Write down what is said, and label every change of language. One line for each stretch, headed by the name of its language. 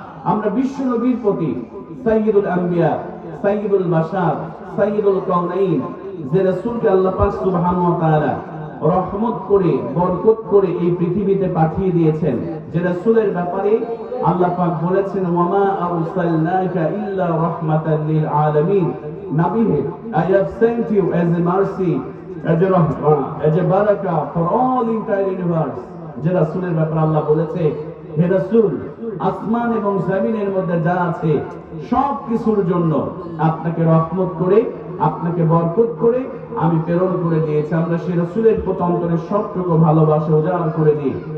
Bangla: আমরা বিশ্ব নবীর প্রতি, সাইয়্যিদুল আম্বিয়া, সাইয়্যিদুল বাশার, সাইয়্যিদুল কাউনাইন, যে রাসূলকে আল্লাহ পাক সুবহানাহু ওয়া তাআলা রহমত করে, বরকত করে এই পৃথিবীতে পাঠিয়ে দিয়েছেন, যে রাসূলের ব্যাপারে আল্লাহ পাক বলেছেন,
Arabic: ওয়ামা আরসালনাকা ইল্লা রাহমাতাল লিল আলামিন।
English: নবী, I have sent you as a mercy, as a rahmah, as a barakah for all entire universe।
Bangla: যে রাসূলের ব্যাপারে আল্লাহ বলেছে, হে রাসূল, আসমান এবং জমিনের মধ্যে যা আছে সব কিছুর জন্য আপনাকে রহমত করে, আপনাকে বরকত করে আমি প্রেরণ করে দিয়েছি। আমরা সেই রাসূলের প্রতি অন্তরে সবটুকু ভালোবাসা উজাড় করে দিই।